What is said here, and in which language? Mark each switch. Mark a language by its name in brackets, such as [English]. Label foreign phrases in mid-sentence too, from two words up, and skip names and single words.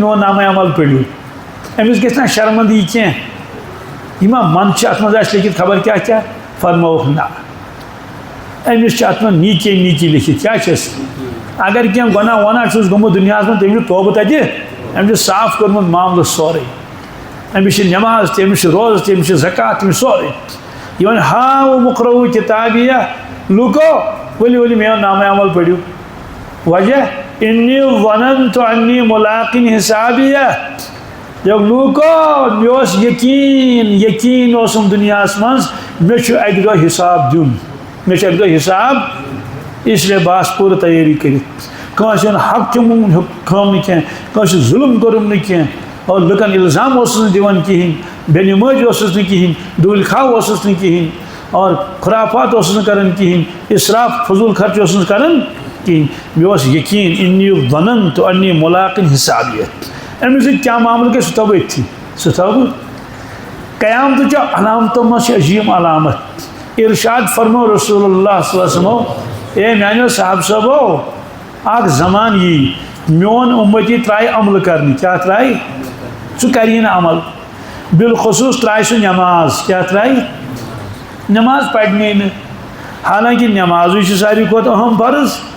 [Kashmiri] میون نامہ عمل پٔرِو أمِس گژھِ نا شرمندگی یہِ کینٛہہ یہِ ما من چھِ اتھ منٛز آسہِ لیکھِتھ خبر کیٛاہ کیٛاہ فرمووُکھ نہ أمِس چھِ اتھ منٛز نیٖچے نیٖچی لیکھِتھ کیٛاہ چھِس اگر کینٛہہ گۄناہ وۄناہ چھُس گوٚمُت دُنیاہس منٛز تٔمِس چھُ توبہٕ تتہِ أمِس چھُ صاف کوٚرمُت معاملہٕ سورُے أمِس چھِ نٮ۪ماز تہِ أمِس چھُ روزٕ تہِ أمِس چھُ زکات تہِ سورُے یہِ وَنہِ [Arabic] ہاؤُمُ اقرءوا كِتَابِيَهْ [Kashmiri] لوٗکو ؤلِو ؤلِو میون نامہ عمل پٔرِو وجہ [Arabic] إِنِّي ظَنَنْتُ أَنِّي مُلَاقٍ حِسَابِيَهْ [Kashmiri] دوٚپ لوٗکو مےٚ اوس یقیٖن اوسُم دُنیاہس منٛز مےٚ چھُ اَکہِ دۄہ حِساب دیُن مےٚ چھُ اَکہِ دۄہ حِساب اسلیے بہٕ آسہٕ پوٗرٕ تیٲری کٔرِتھ کٲنٛسہِ ہُنٛد حق چھُم کھٲم نہٕ کینٛہہ کٲنٛسہِ ظُلم کوٚرُم نہٕ کینٛہہ اور لُکن الزام اوسُس نہٕ دِوان کِہیٖنۍ بے نمٲزی اوسُس نہٕ کِہیٖنۍ ڈوٗلۍ کھاو اوسُس نہٕ کِہیٖنۍ اور خرافات اوسُس نہٕ کران کِہیٖنۍ اِسراف فضوٗل خرچ اوسُس نہٕ کران کِہیٖنۍ مےٚ اوس یقیٖن [Arabic] إِنِّي ظَنَنْتُ أَنِّي مُلَاقٍ حِسَابِيَهْ [Kashmiri] اَمہِ سۭتۍ کیٛاہ معاملہٕ گژھِ سُہ تھاوو أتھی سُہ تھاوو قیامتٕچو علامتو منٛز چھِ عظیٖم علامت ارشاد فرمو رسول اللہ [Arabic] صلی اللہ علیہ وسلمو [Kashmiri] اے میانیو صاحب صٲبو اکھ زمان یی میون اُمتی ترٛایہِ عملہٕ کرنہِ کیٛاہ ترٛایہِ سُہ کری نہٕ عمل بالخصوٗص ترٛایہِ سُہ نٮ۪ماز کیٛاہ ترٛایہِ نٮ۪ماز پرنے نہٕ حالانکہ نٮ۪مازٕے چھِ ساروی کھۄتہٕ اہم فرض